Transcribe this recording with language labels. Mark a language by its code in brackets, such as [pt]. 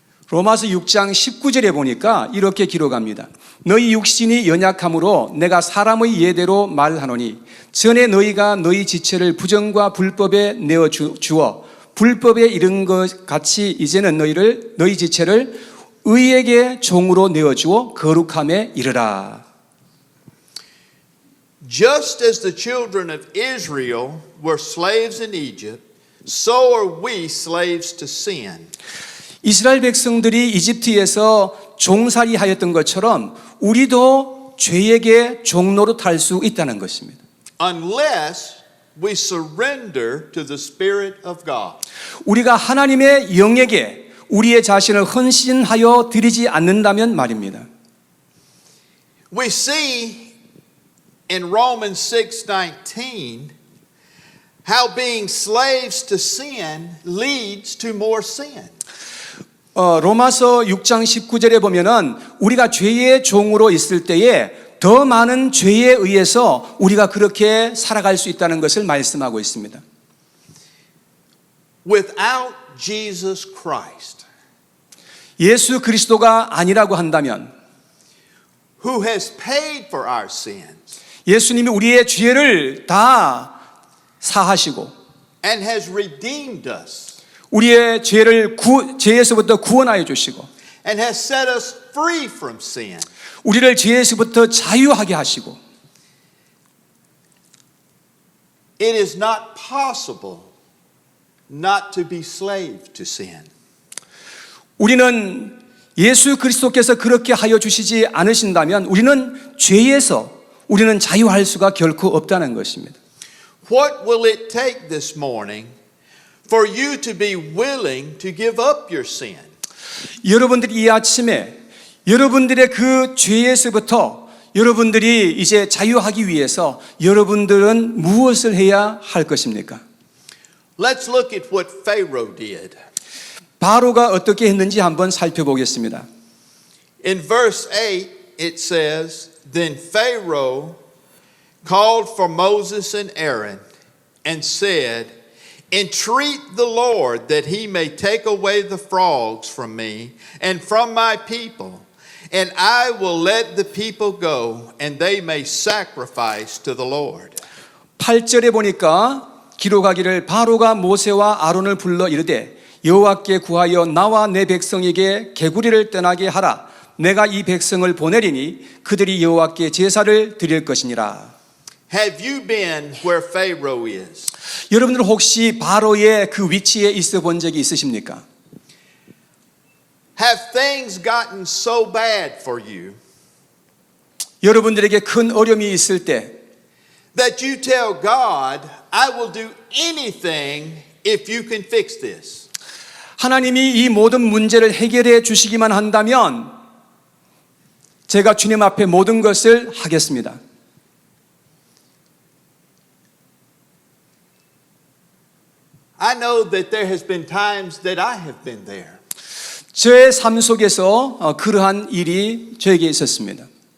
[ko] 로마서 6장 19절에 보니까 이렇게 기록합니다. 너희 육신이 연약함으로 내가 사람의 예대로 말하노니 전에 너희가 너희 지체를 부정과 불법에 내어 주어 불법에 이른 것 같이 이제는 너희 지체를 의에게 종으로 내어 주어 거룩함에 이르라. [en] Just as the children of Israel were slaves in Egypt, so are we slaves to sin. [ko] 이스라엘 백성들이 이집트에서 종살이 하였던 것처럼 우리도 죄에게 종노릇할 수 있다는 것입니다. [en] Unless we surrender to the Spirit of God. [ko] 우리가 하나님의 영에게 우리의 자신을 헌신하여 드리지 않는다면 말입니다. [en] We see in Romans 6:19 how being slaves to sin leads to more sin. [ko] 로마서 6장 19절에 보면은 우리가 죄의 종으로 있을 때에 더 많은 죄에 의해서 우리가 그렇게 살아갈 수 있다는 것을 말씀하고 있습니다. [en] Without Jesus Christ, [ko] 예수 그리스도가 아니라고 한다면 [en] who has paid for our sins [ko] 예수님이 우리의 죄를 다 사하시고 [en] and has redeemed us [ko] 우리의 죄에서부터 구원하여 주시고 [en] and has set us free from sin, [ko] 우리를 죄에서부터 자유하게 하시고 [en] it is not possible not to be slave to sin. [ko] 우리는 예수 그리스도께서 그렇게 하여 주시지 않으신다면 우리는 죄에서 우리는 자유할 수가 결코 없다는 것입니다. [en] What will it take this morning for you to be willing to give up your sin? [ko] 여러분들이 이 아침에 여러분들의 그 죄에서부터 여러분들이 이제 자유하기 위해서 여러분들은 무엇을 해야 할 것입니까? [en] Let's look at what Pharaoh did. [ko] 바로가 어떻게 했는지 한번 살펴보겠습니다. [en] In verse 8 it says, Then Pharaoh called for Moses and Aaron and said, Entreat the Lord that he may take away the frogs from me and from my people, and I will let the people go, and they may sacrifice to the Lord. [ko] 8절에 보니까 기록하기를 바로가 모세와 아론을 불러 이르되 여호와께 구하여 나와 내 백성에게 개구리를 떠나게 하라. 내가 이 백성을 보내리니 그들이 여호와께 제사를 드릴 것이니라. [en] Have you been where Pharaoh is? [ko] 여러분들 혹시 바로의 그 위치에 있어 본 적이 있으십니까? [en] Have things gotten so bad for you [ko] 여러분들에게 큰 어려움이 있을 때 [en] that you tell God, I will do anything if you can fix this? [ko] 하나님이 이 모든 문제를 해결해 주시기만 한다면 제가 주님 앞에 모든 것을 하겠습니다. [en] I know that there has been times that I have been there. [ko] 제 삶 속에서 그러한 일이 저에게 있었습니다.